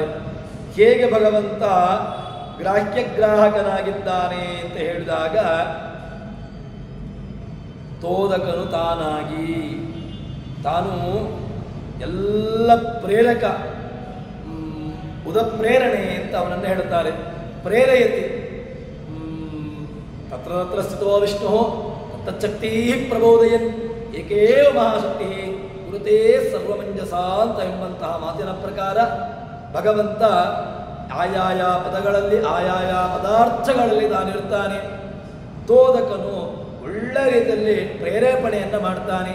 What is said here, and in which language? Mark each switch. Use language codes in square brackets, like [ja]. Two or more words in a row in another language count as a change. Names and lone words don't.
[kn] ಹೇಗೆ ಭಗವಂತ ಗ್ರಾಹ್ಯಗ್ರಾಹಕನಾಗಿದ್ದಾನೆ ಅಂತ ಹೇಳಿದಾಗ ತೋದಕನು ತಾನಾಗಿ ತಾನು ಎಲ್ಲ ಪ್ರೇರಕ ಉದಪ್ರೇರಣೆ ಅಂತ ಅವನನ್ನು ಹೇಳುತ್ತಾರೆ. [sa] ಪ್ರೇರಯತಿ ತತ್ರ ತತ್ರ ಸ್ಥಿತೋ ವಿಷ್ಣು ತಚ್ಚಕ್ತಿ ಪ್ರಬೋದಯನ್ ಏಕೇವ ಮಹಾಶಕ್ತಿ ಗುರುತೇ ಸರ್ವಮಂಜಸ ಅಂತ [kn] ಎಂಬಂತಹ ಮಾತಿನ ಪ್ರಕಾರ ಭಗವಂತ ಆಯಾಯ ಪದಗಳಲ್ಲಿ ಆಯಾಯ ಪದಾರ್ಥಗಳಲ್ಲಿ ತಾನಿರ್ತಾನೆ. ತೋದಕನು ಒಳ್ಳೆ ರೀತಿಯಲ್ಲಿ ಪ್ರೇರೇಪಣೆಯನ್ನು ಮಾಡ್ತಾನೆ.